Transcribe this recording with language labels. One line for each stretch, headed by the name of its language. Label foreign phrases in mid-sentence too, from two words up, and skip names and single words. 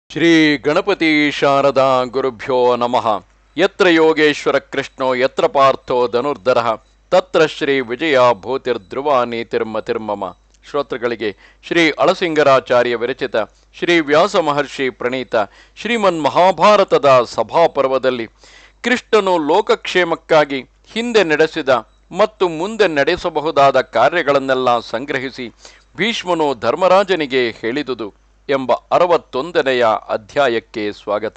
Sanskrit: ಶ್ರೀ ಗಣಪತಿ ಶಾರದಾ ಗುರುಭ್ಯೋ ನಮಃ. ಯತ್ರ ಯೋಗೇಶ್ವರ ಕೃಷ್ಣೋ ಯತ್ರ ಪಾರ್ಥೋ ಧನುರ್ಧರಃ ತತ್ರ ಶ್ರೀ ವಿಜಯ ಭೂತಿರ್ಧ್ರುವ ನೀತಿರ್ಮತಿರ್ಮಮ.
Kannada: ಶ್ರೋತೃಗಳಿಗೆ ಶ್ರೀ ಅಳಸಿಂಗರಾಚಾರ್ಯ ವಿರಚಿತ ಶ್ರೀ ವ್ಯಾಸ ಮಹರ್ಷಿ ಪ್ರಣೀತ ಶ್ರೀಮನ್ ಮಹಾಭಾರತದ ಸಭಾಪರ್ವದಲ್ಲಿ ಕೃಷ್ಣನು ಲೋಕಕ್ಷೇಮಕ್ಕಾಗಿ ಹಿಂದೆ ನಡೆಸಿದ ಮತ್ತು ಮುಂದೆ ನಡೆಸಬಹುದಾದ ಕಾರ್ಯಗಳನ್ನೆಲ್ಲ ಸಂಗ್ರಹಿಸಿ ಭೀಷ್ಮನು ಧರ್ಮರಾಜನಿಗೆ ಹೇಳಿದುದು ಎಂಬ 61ನೆಯ ಅಧ್ಯಾಯಕ್ಕೆ ಸ್ವಾಗತ.